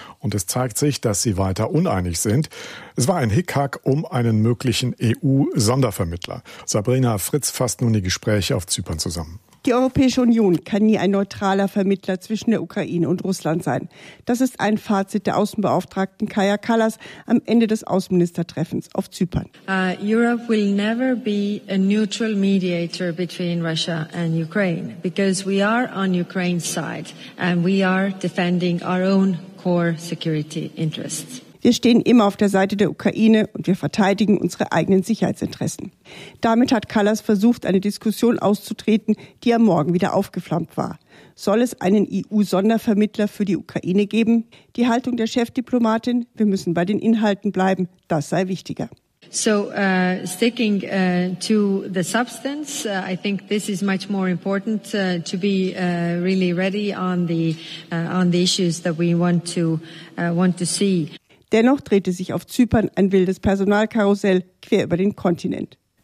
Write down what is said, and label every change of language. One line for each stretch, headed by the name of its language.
German: Und es zeigt sich, dass sie weiter uneinig sind. Es war ein Hickhack um einen möglichen EU-Sondervermittler. Sabrina Fritz fasst nun die Gespräche auf Zypern zusammen. Die Europäische Union kann nie ein neutraler Vermittler zwischen der Ukraine und Russland sein. Das ist ein Fazit der Außenbeauftragten Kaya Kallas am Ende des Außenministertreffens auf Zypern.
English: Europe will never be a neutral mediator between Russia and Ukraine, because we are on Ukraine's side and we are defending our own core security interests.
German: Wir stehen immer auf der Seite der Ukraine und wir verteidigen unsere eigenen Sicherheitsinteressen. Damit hat Kallas versucht, eine Diskussion auszutreten, die am Morgen wieder aufgeflammt war. Soll es einen EU-Sondervermittler für die Ukraine geben? Die Haltung der Chefdiplomatin, wir müssen bei den Inhalten bleiben, das sei wichtiger.
English: So sticking to the substance, I think this is much more important to be really ready on the issues that we want to see.
German: Dennoch drehte sich auf Zypern ein wildes Personalkarussell quer über den Kontinent.